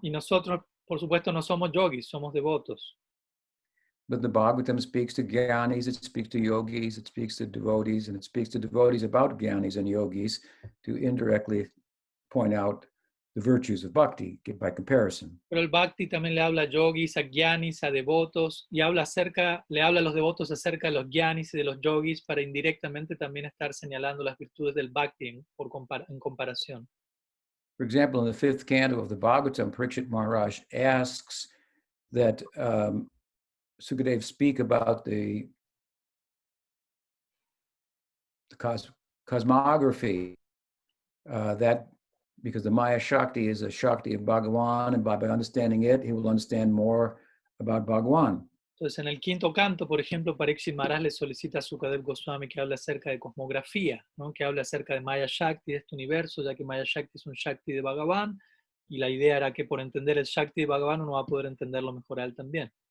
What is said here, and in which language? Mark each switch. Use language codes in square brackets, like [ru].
[es] Y nosotros, por supuesto, no somos yogis, somos devotos. [en] But the Bhagavatam speaks to jnanis, it speaks to yogis, it speaks to devotees, and it speaks to devotees about jnanis and yogis to indirectly point out the virtues of bhakti by comparison. [es] Pero el bhakti también le habla a yogis, a jnanis, a devotos, y le habla a los devotos acerca de los jnanis y de los yogis para indirectamente también estar señalando las virtudes del bhakti en comparación. [en] For example, in the 5th canto of the Bhagavatam, Parikshit Maharaj asks that Sukadeva speak about the cosmography, that because the Maya Shakti is a Shakti of Bhagavan, and by understanding it, he will understand more about Bhagavan. [es] Entonces, en el 5º canto, por ejemplo, Parikshit Maharaj le solicita a Sukadeva Goswami que hable acerca de cosmografía, ¿no? Que hable acerca de Maya Shakti, de este universo, ya que Maya Shakti es un Shakti de Bhagavan, y la idea era que por entender el Shakti de Bhagavan uno va a poder entenderlo mejor a él también.